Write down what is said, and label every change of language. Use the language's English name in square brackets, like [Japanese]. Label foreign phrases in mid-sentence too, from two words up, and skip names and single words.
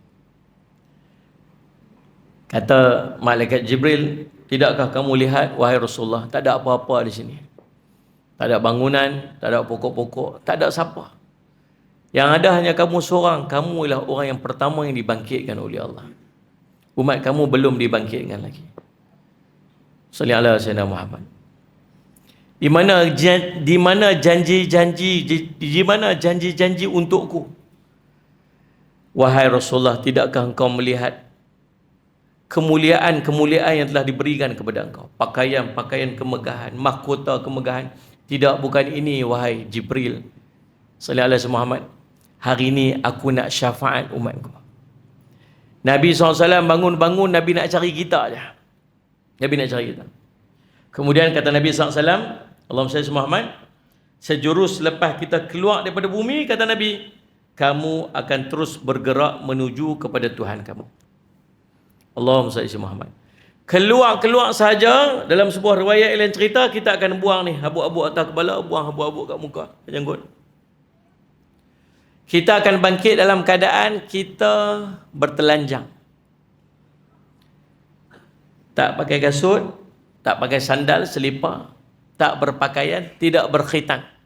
[Malay] Kata malaikat Jibril, tidakkah kamu lihat wahai Rasulullah, tak ada apa-apa di sini. Tak ada bangunan, tak ada pokok-pokok, tak ada siapa. Yang ada hanya kamu seorang. Kamu ialah orang yang pertama yang dibangkitkan oleh Allah. Umat kamu belum dibangkitkan lagi. [Arabic] صلى الله عليه محمد. [Malay] Di mana janji-janji untukku? Wahai Rasulullah, tidakkah engkau melihat kemuliaan-kemuliaan yang telah diberikan kepada engkau? Pakaian-pakaian kemegahan, mahkota kemegahan. Tidak, bukan ini wahai Jibril [Arabic] صلى الله عليه محمد. [Malay] Hari ini aku nak syafaat umatku. Nabi SAW bangun-bangun, Nabi nak cari kita aja. Nabi nak cari kita. Kemudian kata Nabi SAW, [Arabic] اللهم صل على محمد, [Malay] sejurus lepas kita keluar daripada bumi, kata Nabi, kamu akan terus bergerak menuju kepada Tuhan kamu. [Arabic] اللهم صل على محمد. [Malay] Keluar sahaja, dalam sebuah riwayat lain cerita, kita akan buang ni habuk-habuk atas kepala, buang habuk-habuk kat muka, janggut. Kita akan bangkit dalam keadaan kita bertelanjang. Tak pakai kasut, tak pakai sandal, selipar, tak berpakaian, tidak berkhitan.